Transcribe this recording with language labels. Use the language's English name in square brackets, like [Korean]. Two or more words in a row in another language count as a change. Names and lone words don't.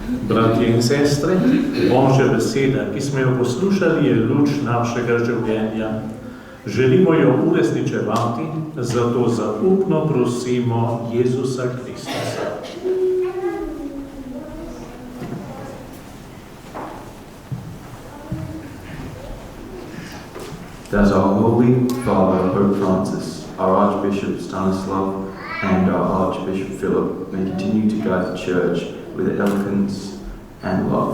[Slovenian] Bratje in sestre, Božja beseda, ki smo jo poslušali, je luč našega življenja. Želimo jo uresničevati, zato zaupno prosimo Jezusa Kristusa. [English] That our Holy Father, Pope Francis, our Archbishop Stanislav, and our Archbishop Philip may continue to guide the Church with eloquence and love.